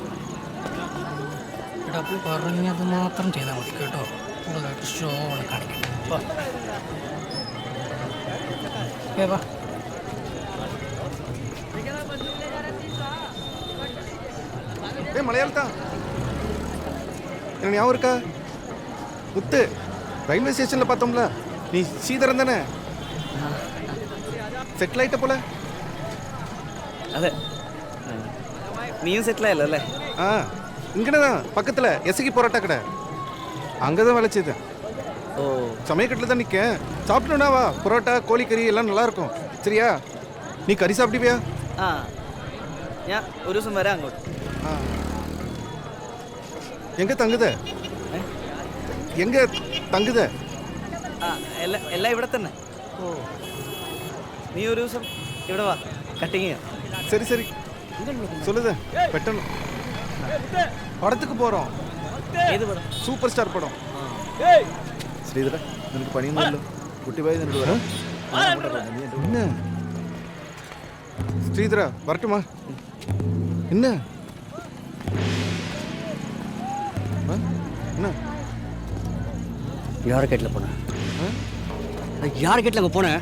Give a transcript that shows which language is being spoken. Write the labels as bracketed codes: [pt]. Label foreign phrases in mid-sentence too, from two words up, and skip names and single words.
[ml] എടാ അപ്പോൾ പറഞ്ഞത് മാത്രം ചെയ്താൽ മതി കേട്ടോ. കൂടുതലായിട്ട് ഷോ ആണ് കാണിക്കുന്നത്. വാ. [ta] ஏய் மலையாளத்தா, எனக்கு ஞாபகம் இருக்கா? முத்து, ரயில்வே ஸ்டேஷன்ல பார்த்தோம்ல, நீ சீதரன் தானே? செட்டில் ஆயிட்ட போல. [ml] അതെ നീയും സെറ്റിൽ ആയല്ലോ [ta] ஆ இங்கதான் பக்கத்துல எசகி பரோட்டா கடை, அங்கதான் வேலை செய்தேன். ഓ சமயக்கட்டில் தான் நிற்கேன். சாப்பிட்டோன்னா வா, பரோட்டா கோழிக்கறி எல்லாம் நல்லா இருக்கும். சரியா? நீ கறி சாப்பிடுவியா? [ml] ആ ഞാൻ ഒരു ദിവസം വരാം അങ്ങോട്ട്. [ta] ஆ எங்க தங்குத? எங்க தங்குத? [ml] ആ എല്ലാം ഇവിടെ തന്നെ. ஓ നീ ഒരു ദിവസം ഇവിടെ വാ, കട്ടിങ് ചെയ്യാം. [ta] சரி சரி சொல்லுத வெட்டணும். படத்துக்கு போறோம். [ml] ഏത് പടം? [ta] சூப்பர் ஸ்டார் படம். [ml] ശ്രീധര, നിനക്ക് പണിയൊന്നുമല്ലോ. കുട്ടി പോയി നിനക്ക് വരാം. [ta] என்ன ஸ்ரீதரா வரட்டுமா? என்ன ஆ? என்ன யார் கேட்டில் போனேன்? யார் கேட்டில் அங்கே போனேன்?